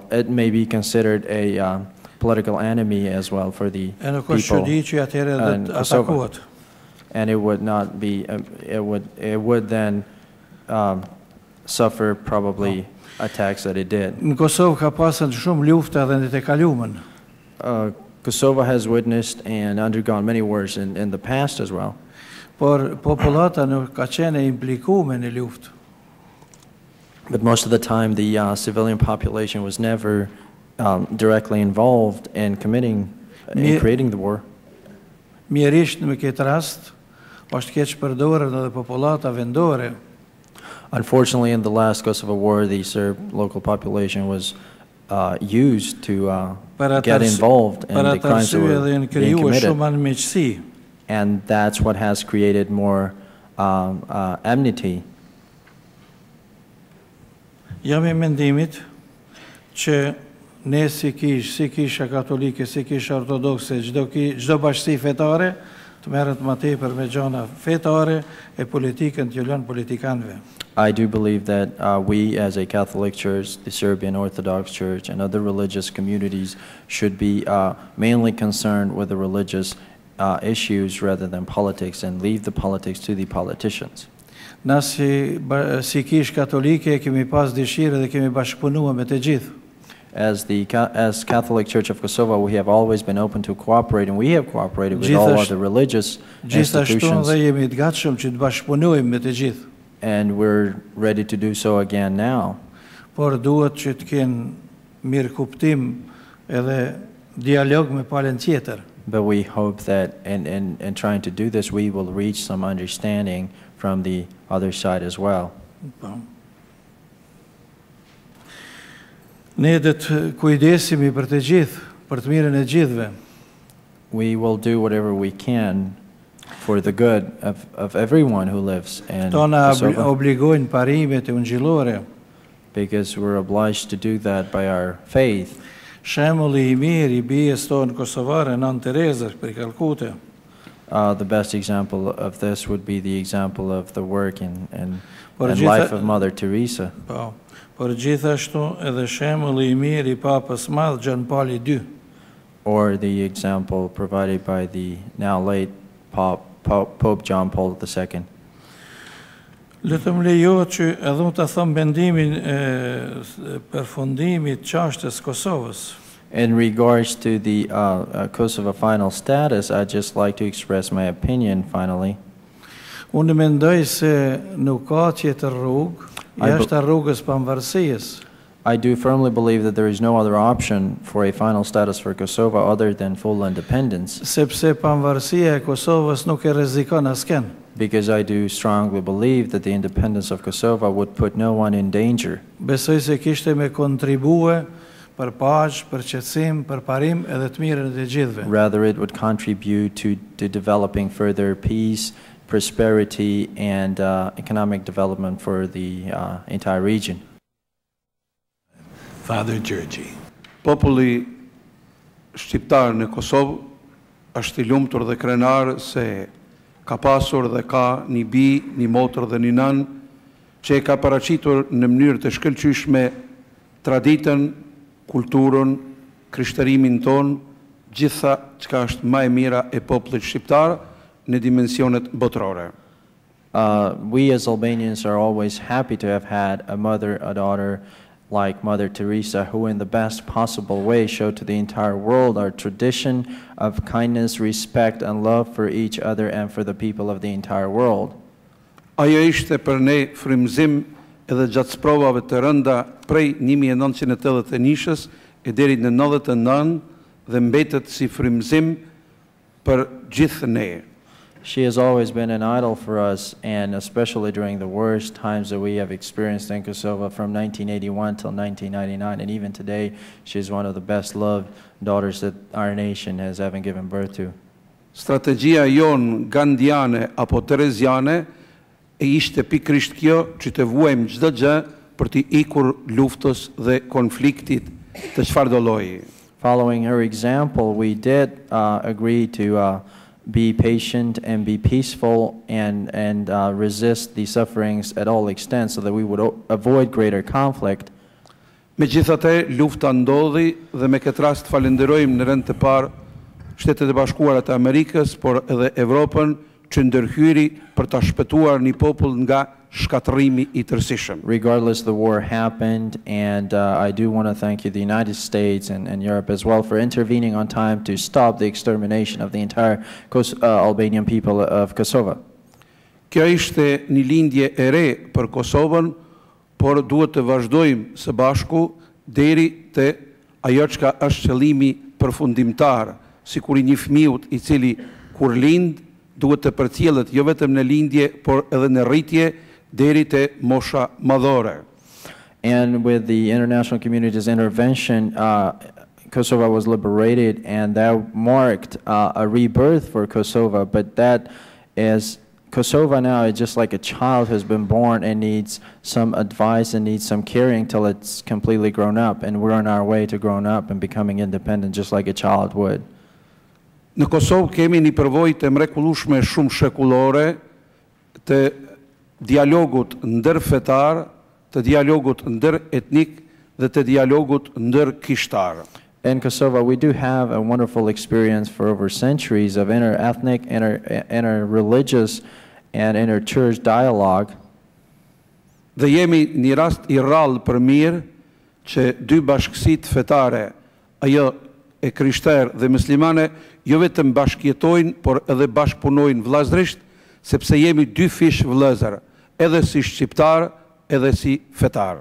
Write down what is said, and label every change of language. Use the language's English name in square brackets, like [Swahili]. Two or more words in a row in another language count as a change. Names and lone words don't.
[English] It may be considered a political enemy as well for the [Albanian] E nuk është [English] people [Albanian] çudi që atëherë [English] in [Albanian] dhe Kosovo. atakohet. [English] And it would not be. It would then suffer probably attacks that it did. [Albanian] Në Kosovë ka pasën shumë lufta edhe në të kaluamën. [English] Kosovo has witnessed and undergone many wars in the past as well. [Albanian] Por popullata nuk ka qenë e implikuar në luftë. [English] But most of the time, the civilian population was never directly involved in creating the war. [Albanian] Mjerisht në këtë rast, është keq përdorur edhe popullata vendore. [English] Unfortunately, in the last Kosovo war, the Serb local population was used to get involved in the crimes that were being committed. And that's what has created more enmity. [Albanian] Jam I mendimit që ne si kisha katolike, si kisha ortodokse, çdo bashkësi fetare të merret më tepër me gjëra fetare e politikën t'ju lënë politikanëve. [English] I do believe that we as a Catholic Church, the Serbian Orthodox Church, and other religious communities should be mainly concerned with the religious issues rather than politics, and leave the politics to the politicians. [Albanian] Na si kish katolike kemi pas dëshirë dhe kemi bashkëpunuar me të gjithë. [English] As Catholic Church of Kosovo, we have always been open to cooperate, and we have cooperated with all other religious institutions. [Albanian] Dhe jemi të gatshëm që të bashkëpunojmë me të gjithë. [English] And we're ready to do so again now. [Albanian] Por duhet që të kenë mirë kuptim edhe dialog me palën tjetër. [English] But we hope that in trying to do this, we will reach some understanding from the other side as well. [Albanian] Ne do të kujdesemi për të gjithë, për të mirën e gjithëve. [English] We will do whatever we can for the good of everyone who lives in Kosovo. [Albanian] Obligojnë parimet e ungjillore. [English] Because we're obliged to do that by our faith. [Albanian] Shembulli I mirë I bijes tonë kosovare, Nën Terezës për Kalkute. [English] The best example of this would be the example of the work and life of Mother Teresa. [Albanian] Po, por gjithashtu edhe shembulli I mirë I Papës Madh Gjan Pauli II. [English] Or the example provided by the now late Pope John Paul II. [Albanian] Letëm lejohet që edhe unë të thëmë bendimin përfundimit çështës Kosovës. [English] In regards to the Kosovo final status, I'd just like to express my opinion finally. [Albanian] Unë mendoj se nuk ka tjetër rrugë, jashtë rrugës pavarësisë. [English] I do firmly believe that there is no other option for a final status for Kosovo other than full independence. [Albanian] Sepse pavarësia e Kosovës nuk e rrezikon askën. [English] Because I do strongly believe that the independence of Kosovo would put no one in danger. [Albanian] Besoj se kishte me kontribue për paqë, për qetësim, për parim edhe të mirën e gjithëve. [English] Rather, it would contribute to developing further peace, prosperity, and economic development for the entire region. Father Georgi. [Albanian] Populli shqiptar në Kosovë është I lumtur dhe krenar se ka pasur dhe ka një bi, një motër dhe një nan që e ka paraqitur në mënyrë të shkëlqyeshme traditën, kulturën, krishtërimin ton, gjitha çka është më e mira e popullit shqiptar në dimensionet botërore. [English] We as Albanians are always happy to have had a mother, a daughter like Mother Teresa, who in the best possible way showed to the entire world our tradition of kindness, respect, and love for each other and for the people of the entire world. [Albanian] Ajo ishte për ne frymëzim edhe gjatë provave të rënda prej 1981-s e deri në 99 dhe mbetet si frymëzim për gjithë ne. [English] She has always been an idol for us, and especially during the worst times that we have experienced in Kosovo from 1981 till 1999, and even today, she's one of the best loved daughters that our nation has ever given birth to. [Albanian] Strategjia jon gandiane apo tereziane e ishte pikërisht kjo që të vuajmë çdo gjë për të ikur luftës dhe konfliktit të çfarëdo lloji. [English] Following her example, we did agree to be patient and be peaceful and resist the sufferings at all extents so that we would avoid greater conflict. [Albanian] Megjithatë, lufta ndodhi dhe me këtë rast falenderojmë në rend të parë Shtetet e Bashkuara të Amerikës, por edhe Evropën që ndërhyri për ta shpëtuar një popull nga shkatërrimi I tërësishëm. [English] Regardless, the war happened, and I do want to thank you, the United States and Europe as well, for intervening on time to stop the extermination of the entire Albanian people of Kosovo. [Albanian] Kjo ishte një lindje e re për Kosovën, por duhet të vazhdojmë së bashku deri te ajo çka është qëllimi përfundimtar, sikur I një fëmijë I cili kur lind duhet të përcjellet jo vetëm në lindje, por edhe në rritje deri te mosha madhore. [English] And with the international community's intervention, Kosovo was liberated, and that marked a rebirth for Kosovo. But that is, Kosovo now is just like a child who's been born and needs some advice and needs some caring till it's completely grown up. And we're on our way to growing up and becoming independent just like a child would. [Albanian] Në Kosovë kemi një përvojë të mrekullueshme shumë shekullore të dialogut ndërfetar, të dialogut ndëretnik dhe të dialogut ndërkishtar. [English] In Kosovo, we do have a wonderful experience for over centuries of inter-ethnic, inter-religious, and inter-church dialogue. [Albanian] Dhe jemi një rast I rrallë për mirë që dy bashkësitë fetare, ajo e krishterë dhe muslimane, jo vetëm bashkëjetojnë, por edhe bashkëpunojnë vëllazërisht, sepse jemi dy fish vëllezër, edhe si shqiptar, edhe si fetar.